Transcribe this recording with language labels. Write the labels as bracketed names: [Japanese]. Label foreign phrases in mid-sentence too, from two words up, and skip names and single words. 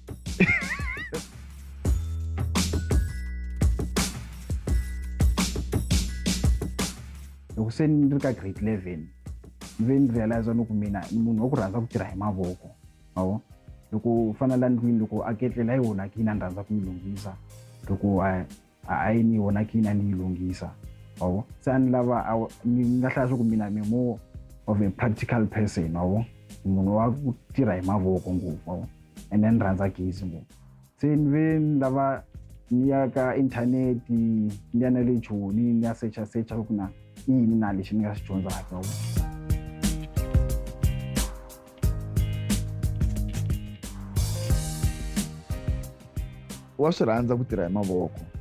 [Tsonga] Loko se ni ri ka grade 11 ni ve ni realize loko mina ni munhu wa ku rhandza ku tirha hi mavoko loko fana la ndlwini loko a ketlela yi onhakile a ni rhandza ku yi lunghisa loko a yi ni onhakile ni yi lunghisa se a ni lava ni nga hlaya swa ku mina mi [English] more of a practical person [Tsonga] munhu wa ku tirha hi mavoko ngopfu [English] and then [Tsonga] ni rhandza gezi ngopfu se ni ve ni lava ni ya ka inthaneti ni ya na le Joni ni ya searcha ku na yini na lexi ni nga xi dyondzaka wa swi rhandza ku tirha hi mavoko.